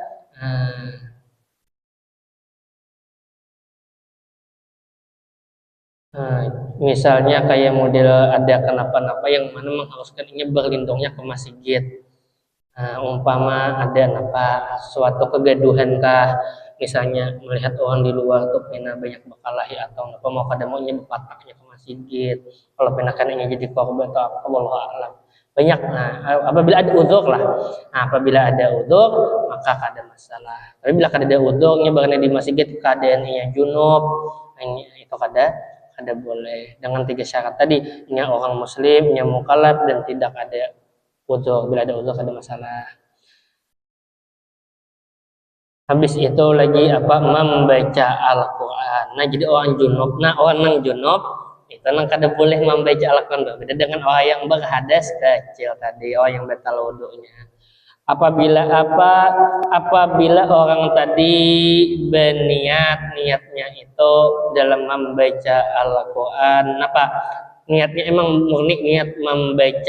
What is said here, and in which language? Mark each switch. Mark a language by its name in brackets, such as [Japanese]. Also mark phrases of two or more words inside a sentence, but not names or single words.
[Indonesian] Misalnya kayak model ada kenapa-napa yang mana mengharuskan ini berlindungnya ke masjid. [Banjar] Umpama ada suatu kegaduhan kah, misalnya melihat orang di luar tuh pernah banyak berkelahi atau apa, mau kada mau berpataknya ke masjid, kalau pernah kan ini jadi korban atau apa, [Arabic] والله أعلم. [Indonesian] Banyak. Apabila ada uzur lah. [Banjar] Apabila ada uzur maka kada masalah. Tapi bila kada ada uzurnya berenai di masjid, keadaannya junub, itu kada boleh. [Indonesian] Dengan 3 syarat tadi, ini orang muslim, ini mukallaf, dan tidak ada uzur. [Banjar] Bila ada uzur kada masalah. Habis itu lagi membaca Al-Quran. Jadi orang junub, orang junub itu kada boleh membaca Al-Quran. [Indonesian] Beda dengan orang yang berhadas kecil tadi, orang yang batal wudunya. Apabila orang tadi niatnya itu dalam membaca Al-Quran, niatnya emang murni niat membaca.